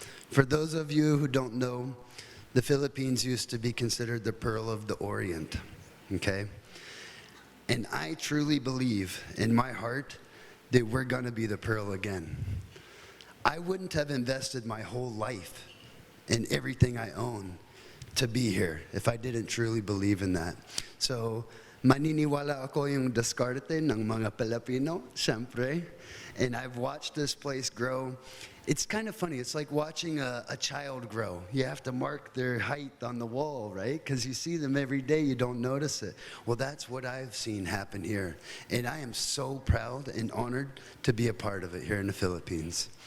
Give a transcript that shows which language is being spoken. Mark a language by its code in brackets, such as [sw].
[en] For those of you who don't know, the Philippines used to be considered the Pearl of the Orient, okay? And I truly believe in my heart that we're gonna be the Pearl again. I wouldn't have invested my whole life in everything I own to be here if I didn't truly believe in that. [tl] So, maniniwala ako yung diskarte ng mga Pilipino, syempre. [en] And I've watched this place grow. It's kind of funny. It's like watching a child grow. You have to mark their height on the wall, right? Because you see them every day, you don't notice it. Well, that's what I've seen happen here. And I am so proud and honored to be a part of it here in the Philippines.